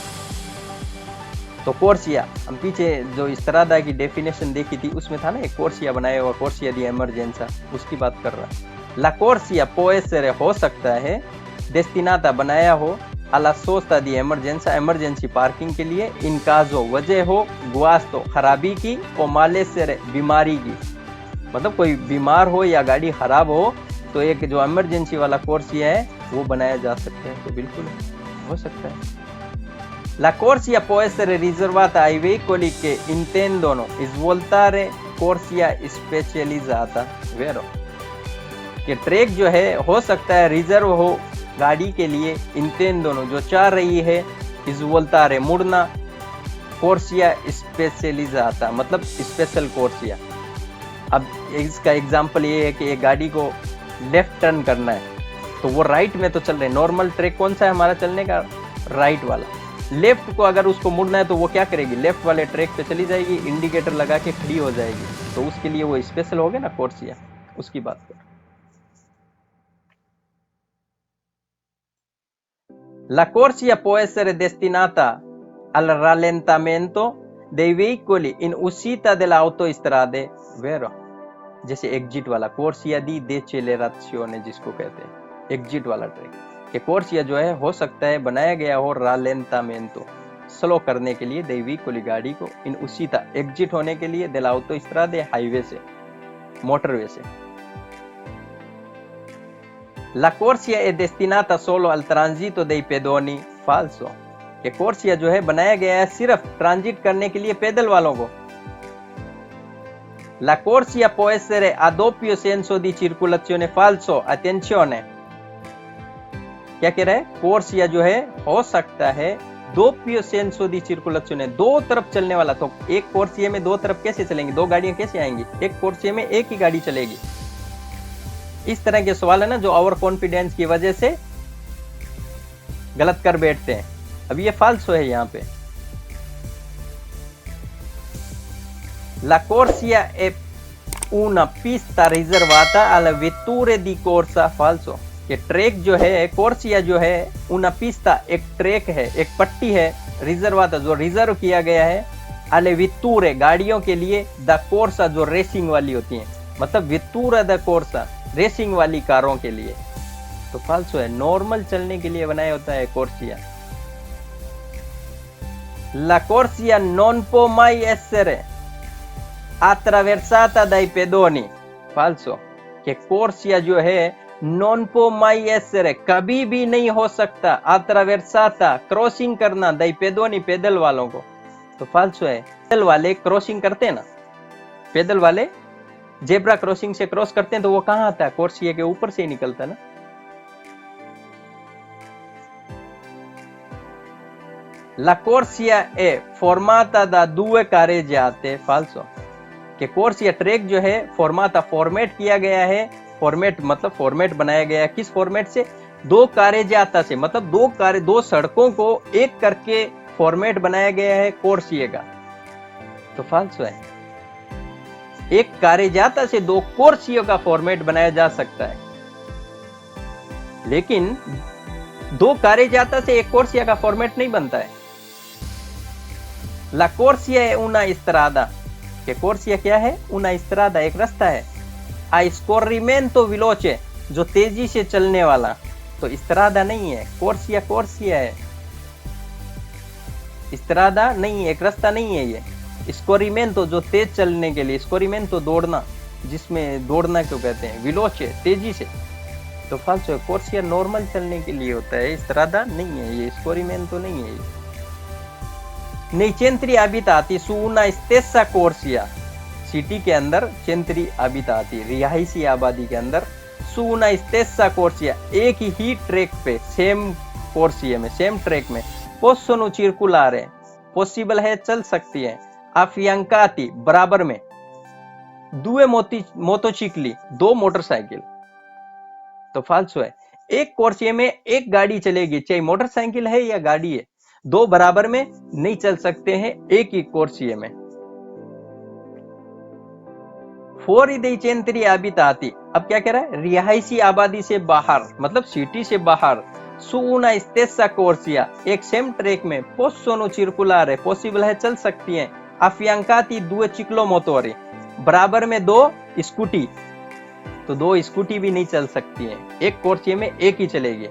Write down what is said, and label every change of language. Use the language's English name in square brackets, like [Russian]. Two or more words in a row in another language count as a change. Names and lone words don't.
[Hindi] तो कोर्सिया, हम पीछे जो इस्त्रादा की डेफिनेशन देखी थी उसमें था ना एक कोर्सिया बनाया हुआ, [Italian] corsia di emergenza, [Hindi] उसकी बात कर रहा है। [Italian] la corsia può essere [Hindi] हो सकता है, डेस्टिनाता बनाया हो, [Italian] alla sosta di emergenza [English] emergency parking [Hindi] के लिए, [Italian] in caso [Hindi] वजह हो, गुआस्तो खराबी की, [Italian] o malessere [Hindi] बीमारी की, मतलब कोई बीमार हो या गाड़ी खराब हो तो एक जो इमरजेंसी वाला कोर्सिया है वो बनाया जा सकता है। तो बिल्कुल हो सकता है। [Italian] La corsia può essere riservata ai veicoli che intendono svoltare corsia specializzata, vero? [Hindi] कि ट्रैक जो है हो सकता है रिजर्व हो गाड़ी के लिए, intendono जो चाह रही है, svoltare मुड़ना, [Italian] corsia specializzata [Hindi] मतलब स्पेशल कोर्सिया। अब इसका एग्जाम्पल ये है कि एक गाड़ी को [English] left turn [Hindi] करना है तो वो राइट में तो चल रहे, नॉर्मल ट्रैक कौन सा है हमारा चलने का, राइट वाला। लेफ्ट को अगर उसको मुड़ना है तो वो क्या करेगी, लेफ्ट वाले ट्रैक पे चली जाएगी, इंडिकेटर लगा के खड़ी हो जाएगी, तो उसके लिए वो स्पेशल हो गया ना कोर्सिया, उसकी बात कर। [Italian] La corsia può essere destinata al rallentamento dei veicoli in uscita delle autostrade, vero? [Hindi] जैसे एग्जिट वाला [Italian] corsia di decelerazione [Hindi] जिसको कहते हैं, एग्जिट वाला ट्रैक के कोर्सिया जो है हो सकता है बनाया गया हो rallentamento स्लो करने के लिए [Italian] dei veicoli [Hindi] गाड़ी को, [Italian] in uscita [Hindi] एग्जिट होने के लिए [Italian] delle autostrade [Hindi] हाईवे से, मोटरवे से। [Italian] La corsia è destinata solo al transito dei pedoni, falso, [Hindi] कि कोर्सिया जो है बनाया गया है सिर्फ ट्रांजिट करने के लिए पैदल वालों को। [Italian] La corsia può essere a doppio senso di circolazione, falso, attenzione, [Hindi] क्या कह रहा है, कोर्सिया जो है हो सकता है [Italian] doppio senso di circolazione, [Hindi] दो तरफ चलने वाला। तो एक कोर्सिया में दो तरफ कैसे चलेंगे, दो गाड़ियां कैसे आएंगी, एक कोर्सिया में एक ही गाड़ी चलेगी। इस तरह के सवाल है ना जो ओवर कॉन्फिडेंस की वजह से गलत कर बैठते हैं। अब ये फाल्सो है यहाँ पे। [Italian] La corsia è una pista riservata alle vetture di corsa, falso, [Hindi] कि ट्रैक जो है कोर्सिया जो है [Italian] una pista [Hindi] एक ट्रैक है, एक पट्टी है, रिजर्वाता जो रिजर्व किया गया है, [Italian] alle vetture [Hindi] गाड़ियों के लिए, [Italian] di corsa [Hindi] जो रेसिंग वाली होती हैं, मतलब [Italian] vettura di corsa [Hindi] रेसिंग वाली कारों के लिए। तो फाल्सो है, नॉर्मल चलने के लिए बनाया होता है कोर्सिया। [Italian] La corsia non può mai essere attraversata dai pedoni, falso, [Hindi] कि कोर्सिया जो है [Italian] non può mai essere [Hindi] कभी भी नहीं हो सकता, attraversata क्रॉसिंग करना, [Italian] dai pedoni [Hindi] पैदल वालों को। तो फाल्सो है, पैदल वाले क्रॉसिंग करते हैं ना, पैदल वाले [English] zebra crossing [Hindi] से क्रॉस करते हैं तो वो कहाँ आता है, कोर्सिया के ऊपर से ही निकलता है ना। [Italian] La corsia è formata da due careggiate, falso, [Hindi] कि कोर्सिया ट्रैक जो है फॉर्माता फॉर्मेट किया गया है, फॉर्मेट मतलब फॉर्मेट बनाया गया है किस फॉर्मेट से, दो कारेजाता से, मतलब दो सड़कों को एक करके फॉर्मेट बनाया गया है कोर्सिया का। तो फाल्सो है, एक कारेजाता से दो कोर्सिया का फॉर्मेट बनाया जा सकता है, लेकिन दो कारेजाता से एक कोर्सिया का फॉर्मेट नहीं बनता है। [Italian] La corsia è una strada, che corsia [Hindi] क्या है, [Italian] una strada [Hindi] एक रास्ता है, [Italian] a scorrimento veloce [Hindi] जो तेजी से चलने वाला, तो strada नहीं है, [Italian] corsia corsia [Hindi] है, strada नहीं है, एक रास्ता नहीं है ये। scorrimento जो तेज चलने के लिए, scorrimento दौड़ना, जिसमें दौड़ना क्यों कहते हैं, veloce तेजी से, तो फाल्सो है, corsia नॉर्मल चलने के लिए होता है, strada नहीं है ये, scorrimento नहीं है ये। [Italian] Nei centri abitati su una stessa corsia, [Hindi] सिटी के अंदर [Italian] centri abitati [Hindi] रिहायशी आबादी के अंदर, [Italian] su una stessa corsia [Hindi] एक ही ट्रैक पे, सेम कोर्सिया में, [English] same track [Hindi] में, [Italian] possono circolare [Hindi] पॉसिबल है चल सकती है, affiancati बराबर में, [Italian] due motocicli [Hindi] दो मोटरसाइकिल। तो फाल्सो है, एक कोर्सिए में एक गाड़ी चलेगी, चाहे मोटरसाइकिल है या गाड़ी है, दो बराबर में नहीं चल सकते हैं एक ही कोर्सिए में। [Italian] fuori centri abitati, [Hindi] अब क्या कह रहा है, रिहायशी आबादी से बाहर, मतलब सिटी से बाहर, [Italian] su una stessa corsia, [Hindi] एक [English] same track [Hindi] में, [Italian] possono circolare [Hindi] है, पॉसिबल है चल सकती है, [Italian] affiancati due ciclomotori, [Hindi] बराबर में दो स्कूटी, तो दो स्कूटी भी नहीं चल सकती है, एक कोर्सिए में एक ही चलेगी।